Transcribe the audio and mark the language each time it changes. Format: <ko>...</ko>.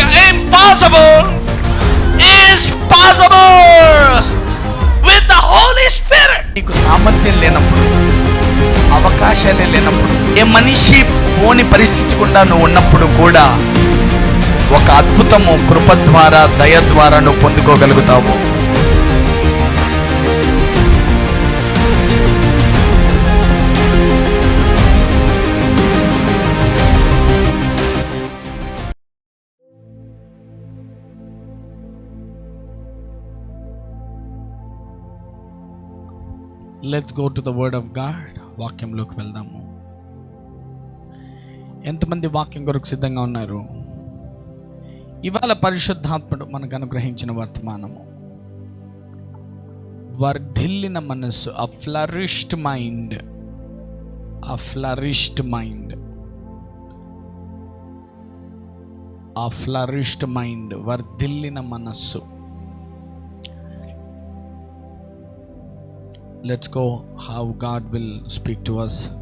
<en>impossible is possible with the Holy Spirit.</en> <te>నీకు సామర్థ్యం లేనప్పుడు, అవకాశాలే లేనప్పుడు, ఏ మనిషి పోని పరిస్థితి గుండా నువ్వు ఉన్నప్పుడు కూడా ఒక అద్భుతము కృప ద్వారా, దయ ద్వారా నువ్వు పొందుకోగలుగుతావు.</te> <en>Let's go to the word of God.</en> <te>వాక్యంలోకి వెళ్దాము. ఎంతమంది వాక్యం కొరకు సిద్ధంగా ఉన్నారు? ఇవాళ పరిశుద్ధాత్ముడు మనకు అనుగ్రహించిన వర్తమానము, వర్ధిల్లిన మనస్సు,</te> <en>a flourished mind, a flourished mind,</en> <te>a flourished mind, వర్ధిల్లిన మనస్సు.</te> <en>Let's go how God will speak to us.</en>